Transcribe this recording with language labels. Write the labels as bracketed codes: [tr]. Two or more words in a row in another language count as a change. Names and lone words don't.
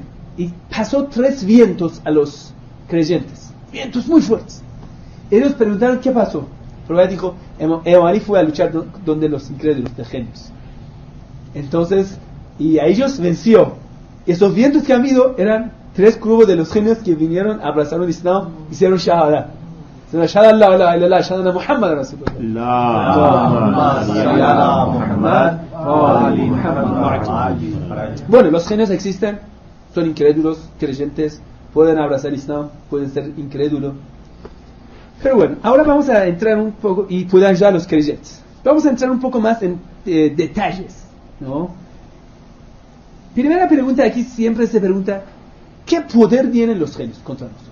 [es] Y pasó 3 vientos a los creyentes, vientos muy fuertes. Ellos preguntaron qué pasó. El profeta dijo, Imam Ali fue a luchar donde los incrédulos de genios. Entonces, y a ellos venció. Esos vientos que han habido eran 3 grupos de los genios que vinieron, abrazaron el Islam, hicieron shahada. [ar] شهادة لا إله إلا الله، شهادة محمد رسول الله. [es] Bueno, los genios existen, son incrédulos, creyentes, pueden abrazar el Islam, pueden ser incrédulos. Pero bueno, ahora vamos a entrar un poco, y pueden ayudar a los creyentes. Vamos a entrar un poco más en detalles, ¿no? Primera pregunta aquí siempre se pregunta, ¿qué poder tienen los genios contra nosotros?